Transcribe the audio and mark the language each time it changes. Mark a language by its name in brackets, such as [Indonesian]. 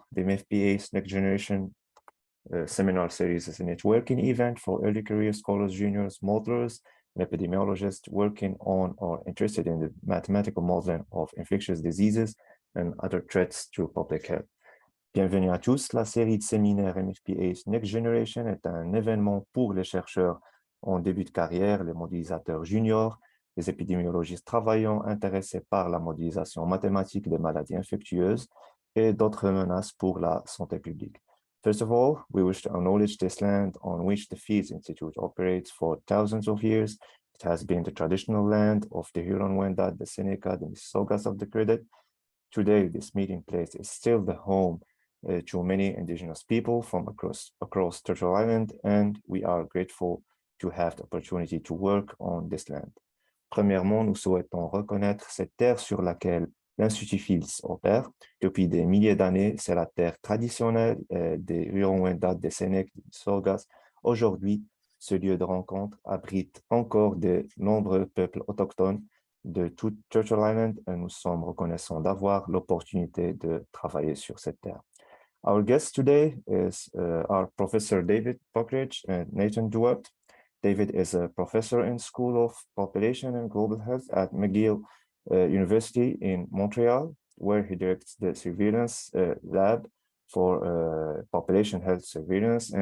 [English] the MFPA's Next Generation seminar series is a networking event for early career scholars, juniors, modelers, and epidemiologists working on or interested in the mathematical modeling of infectious diseases and other threats to public health. [French] Bienvenue à tous. La série de séminaires MFPA's Next Generation est un événement pour les chercheurs en début de carrière, les modélisateurs juniors, les épidémiologistes travaillant intéressés par la modélisation mathématique des maladies infectieuses et d'autres menaces pour la santé publique. [English] First of all, we wish to acknowledge this land on which the Fields Institute operates for thousands of years. It has been the traditional land of the Huron-Wendat, the Seneca, the Mississaugas of the Credit. Today, this meeting place is still the home to many indigenous people from across Turtle Island, and we are grateful to have the opportunity to work on this land. [French] Premièrement, nous souhaitons reconnaître cette terre sur laquelle l'Institut Fields opère. Depuis des milliers d'années, c'est la terre traditionnelle des Huron-Wendat, des Sénèques, des Mississaugas. Aujourd'hui, ce lieu de rencontre abrite encore de nombreux peuples autochtones de toute Turtle Island et nous sommes reconnaissants d'avoir l'opportunité de travailler sur cette terre. [English] Our guest today is our Professor David Buckridge and Nathan Duarte. David is a professor in School of Population and Global Health at McGill University in Montreal, where he directs the surveillance lab for population health surveillance.